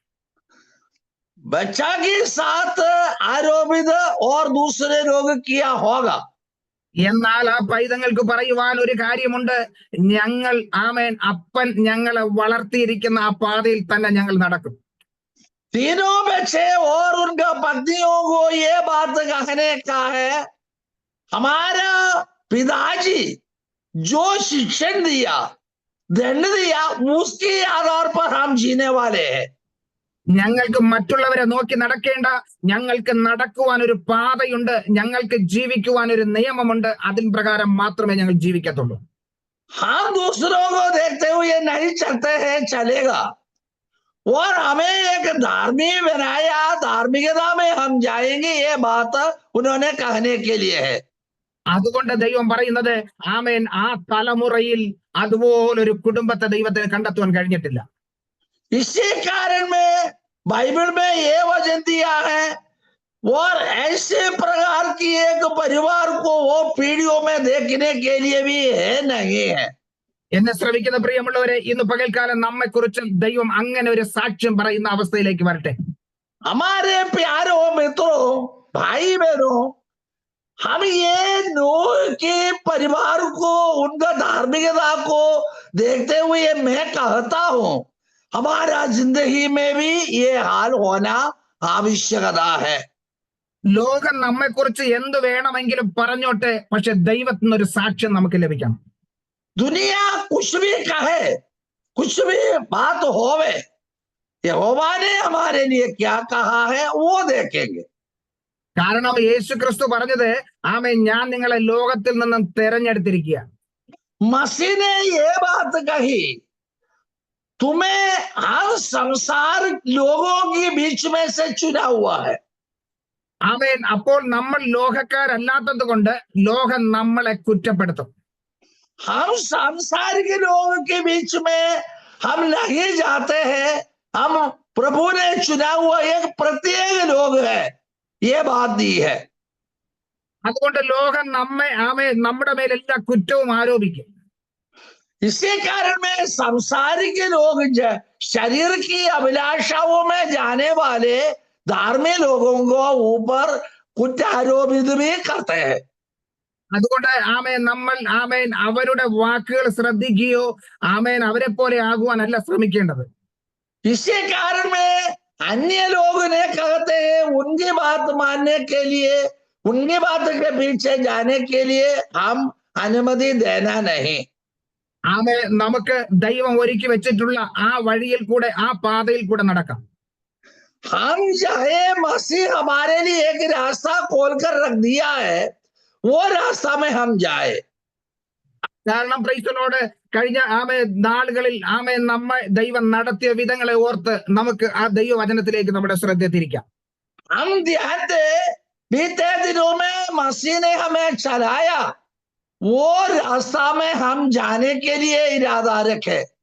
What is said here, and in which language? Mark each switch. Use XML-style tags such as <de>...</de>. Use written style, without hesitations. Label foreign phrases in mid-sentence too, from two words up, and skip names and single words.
<hi>बच्चा के साथ आरोपित और दूसरे लोग किया होगा.</hi> <ml>എന്നാൽ ആ പൈതങ്ങൾക്ക് പറയുവാൻ ഒരു കാര്യമുണ്ട്. ഞങ്ങൾ അപ്പൻ ഞങ്ങളെ വളർത്തിയിരിക്കുന്ന ആ പാതയിൽ തന്നെ ഞങ്ങൾ നടക്കും.</ml> <hi>तीनों बच्चे और उनका पत्नियों को ये बात कहने का है, हमारा पिताजी जो शिक्षण दिया, दंड दिया, उसके आधार पर हम जीने वाले हैं.</hi> <ml>ഞങ്ങൾക്ക് മറ്റുള്ളവരെ നോക്കി നടക്കേണ്ട, ഞങ്ങൾക്ക് നടക്കുവാൻ ഒരു പാതയുണ്ട്, ഞങ്ങൾക്ക് ജീവിക്കുവാൻ ഒരു നിയമമുണ്ട്, അതിൻ പ്രകാരം മാത്രമേ ഞങ്ങൾ ജീവിക്കത്തുള്ളൂ.</ml> <hi>हम दूसरों को देखते हुए नहीं चलते हैं, चलेगा. और हमें एक धार्मिक बनाया, धार्मिकता में हम जाएंगे, ये बात उन्होंने कहने के लिए है.</hi> <ml>അതുകൊണ്ട് ദൈവം പറയുന്നത് ആ തലമുറയിൽ അതുപോലൊരു കുടുംബത്തെ ദൈവത്തിന് കണ്ടെത്തുവാൻ കഴിഞ്ഞിട്ടില്ല.</ml> <hi>इसी कारण में बाइबल में ये वचन दिया है, और ऐसे प्रकार की एक परिवार को वो पीढ़ियों में देखने के लिए भी है नहीं है.</hi> <ml>എന്നെ ശ്രമിക്കുന്ന പ്രിയമുള്ളവരെ, ഇന്ന് പകൽക്കാലം നമ്മെ കുറിച്ച് ദൈവം അങ്ങനെ ഒരു സാക്ഷ്യം പറയുന്ന അവസ്ഥയിലേക്ക് വരട്ടെ.</ml> <hi>हमारे प्यारों मित्रों, भाई बहनों, हम ये नूह के परिवार को, उनका धार्मिकता को देखते हुए मैं कहता हूं, हमारा जिंदगी में भी ये हाल होना आवश्यकता है.</hi> <ml>ലോകം നമ്മെ കുറിച്ച് എന്ത് വേണമെങ്കിലും പറഞ്ഞോട്ടെ, പക്ഷെ ദൈവത്തിന് ഒരു സാക്ഷ്യം നമുക്ക് ലഭിക്കണം.</ml> <hi>दुनिया कुछ भी कहे, कुछ भी बात होवे, यहोवा ने हमारे लिए क्या कहा है वो देखेंगे.</hi> <ml>കാരണം യേശു ക്രിസ്തു പറഞ്ഞത് ഞാൻ നിങ്ങളെ ലോകത്തിൽ നിന്നും തെരഞ്ഞെടുത്തിരിക്കുക.</ml> <hi>मसीह ने ये बात कही, तुम्हें हर संसार लोगों के बीच में से चुना हुआ है.</hi> <ml>അപ്പോൾ നമ്മൾ ലോകക്കാരല്ലാത്തത് കൊണ്ട് ലോകം നമ്മളെ കുറ്റപ്പെടുത്തും.</ml> <hi>हम सांसारिक लोगों के बीच में हम नहीं जाते हैं, हम प्रभु ने चुना हुआ एक प्रत्येक लोग है, ये बात दी है.</hi> <ml>അതുകൊണ്ട് ലോകം നമ്മുടെ മേൽ എല്ലാ കുറ്റവും ആരോപിക്കും.</ml> <hi>इसी कारण में सांसारिक लोग शरीर की अभिलाषाओं में जाने वाले धार्मिक लोगों को ऊपर कुछ आरोपित भी करते हैं.</hi> <ml>അതുകൊണ്ട് നമ്മൾ അവരുടെ വാക്കുകൾ ശ്രദ്ധിക്കുകയോ അവരെ പോലെ ആകുവാനല്ല ശ്രമിക്കേണ്ടത്.</ml> <hi>इसी कारण में अन्य लोग ने कहते हैं, उनकी बात मानने के लिए, उनकी बात के पीछे जाने के लिए हम अनुमति देना नहीं.</hi> <ml>നമുക്ക് ദൈവം ഒരുക്കി വെച്ചിട്ടുള്ള ആ വഴിയിൽ കൂടെ, ആ പാതയിൽ കൂടെ നടക്കാം.</ml> <hi>हम चाहे, मसीह हमारे लिए एक रास्ता खोलकर रख दिया है, वो रास्ता में हम जाए.</hi> <ml>കാരണം പ്രൈസ്തലോട് കഴിഞ്ഞ നാളുകളിൽ നമ്മെ ദൈവം നടത്തിയ വിധങ്ങളെ ഓർത്ത് നമുക്ക് ആ ദൈവവചനത്തിലേക്ക് നമ്മുടെ ശ്രദ്ധ തിരിക്കാം.</ml> <hi>हम ध्यान दे, बीते दिनों में मसीह ने हमें चलाया, वो रास्ता में हम जाने के लिए इरादा रखे.</hi>